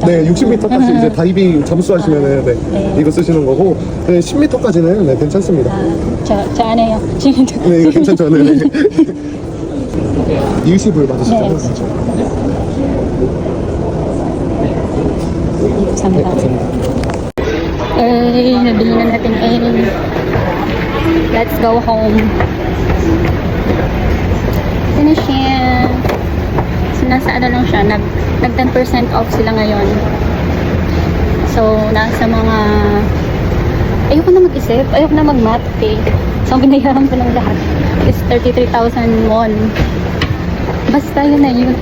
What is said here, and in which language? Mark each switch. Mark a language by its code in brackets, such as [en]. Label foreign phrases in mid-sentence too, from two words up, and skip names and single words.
[ko] 네, 60m까지 이제 다이빙 잠수하시면은 네, 네. 이거 쓰시는 거고, 네, 10m까지는 네, 괜찮습니다. 저 안 해요. 지금 네, 이거 괜찮죠. 네. 일시불 맞으시잖아요. 네. 그렇죠? 감사합니다. 네, 감사합니다. [tl] Eh, nabili na natin eh. [en] Let's go home. Finish yan. [tl] So, nasa ano lang siya, nag 10% off sila ngayon. So, nasa mga... Ayoko na mag-isip, ayoko na mag-math, okay? So, ang binayaran ko ng lahat is 33,000 won. Basta yun na yun.